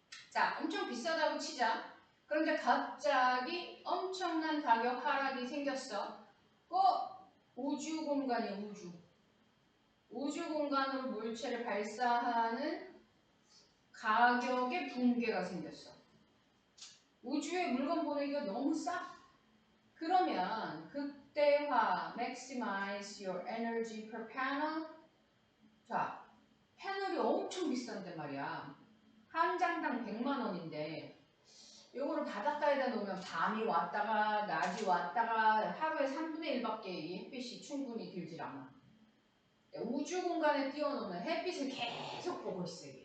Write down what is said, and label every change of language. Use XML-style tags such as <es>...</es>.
<ko>자, 엄청 비싸다고 치자. 그런데 갑자기 엄청난 가격 하락이 생겼어. 우주 공간이야, 우주 공간으로 물체를 발사하는 가격의 붕괴가 생겼어. 우주에 물건 보내기가 너무 싸. 그러면 극대화</ko> <en>maximize your energy per panel.</en> <ko>자, 패널이 엄청 비싼데 말이야. 한 장당 100만원인데 요거를 바닷가에다 놓으면 밤이 왔다가 낮이 왔다가 하루에 3분의 1밖에 햇빛이 충분히 들질 않아. 우주 공간에 띄워놓으면 햇빛을 계속 보고 있어.</ko>